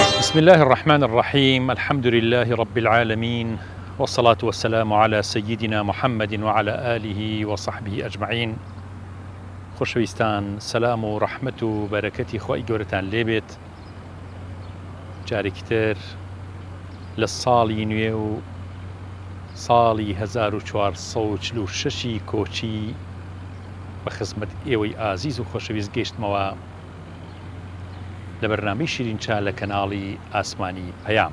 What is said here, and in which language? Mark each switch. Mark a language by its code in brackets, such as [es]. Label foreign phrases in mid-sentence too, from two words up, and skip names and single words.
[ar] بسم الله الرحمن الرحيم. الحمد لله رب العالمين، والصلاة والسلام على سيدنا محمد وعلى آله وصحبه أجمعين. [ckb] خۆشەویستان، سەلام و ڕەحمەت و بەرەکەتی خۆی گەورەتان لێبێت. جارێکی تر لە ساڵی نوێ و ساڵی 1446 کۆچی بە خزمەت ئێوەی ئازیز و خۆشەویست گەیشتمەوە لە بەرنامەی شیرینچا لە کەناڵی ئاسمانی پەیام.